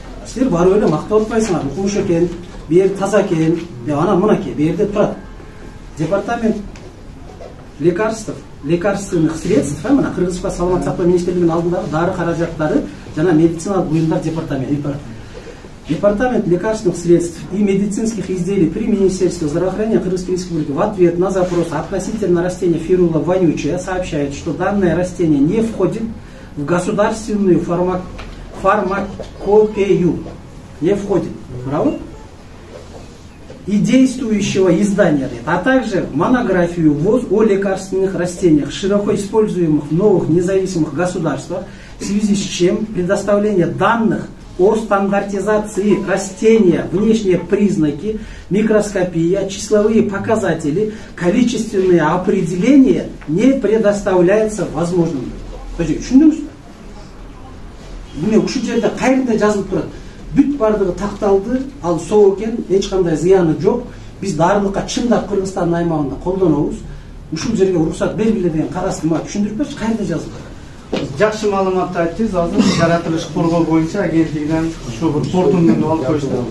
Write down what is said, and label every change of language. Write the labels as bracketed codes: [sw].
[ky] Силер барып эле мактап атпайсыңар, укмуш экен, бу жер таза экен, деп анан мынакей, бу жерде турат. Департамент лекарственных средств, мына Кыргызстан саламат сактоо министрлигинин алдындагы дары каражаттары жана медициналык буюмдар департаменти. [ru] Департамент лекарственных средств и медицинских изделий при Министерстве здравоохранения Кыргызской Республики в ответ на запрос относительно растения фирула вонючая сообщает, что данное растение не входит в государственную фармакопею. Не входит. Правда? И действующего издания, а также монографию ВОЗ о лекарственных растениях, широко используемых в новых независимых государствах, в связи с чем предоставление данных о стандартизации растения, внешние признаки, микроскопия, числовые показатели, количественные определения не предоставляется возможным. [ky] Түшүндүңүзбү? Мына ушул жерде кайрында жазылып турат. Бүт бардыгы такталды, ал соо экен, эч кандай зыяны жок. Биз дарылыкка чындап Кыргызстандын аймагында колдонобуз. Ушул жерге уруксат бергиле деген кагазды мага түшүндүрүп берчи, кайерде жазылган? Жакшы маалыматты айттыңыз. Азыр жаратылыш коргоо боюнча агенттигинен ушу бир портунду алып коюшту.